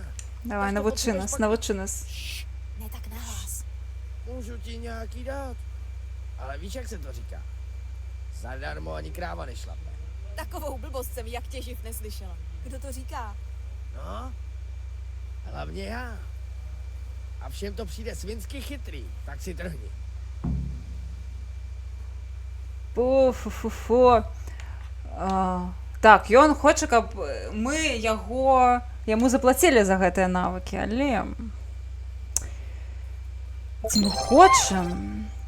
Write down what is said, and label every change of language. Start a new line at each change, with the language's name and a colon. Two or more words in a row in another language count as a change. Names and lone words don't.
Ukrainian: Давай, навчи нас.
Czech: Ne tak nahlas. Můžu ti nějaký dát. Ale víš, jak se to říká? Zadarmo ani kráva nešlape. Takovou blbost jsem jak tě živ neslyšela. Kdo to říká? No, hlavně já. A všem to přijde svinsky chytrý, tak si trhni. Фу.
Belarusian: Так, ён хоче, каб мы яму заплатили за гэтыя навыки, але ці мы хочам.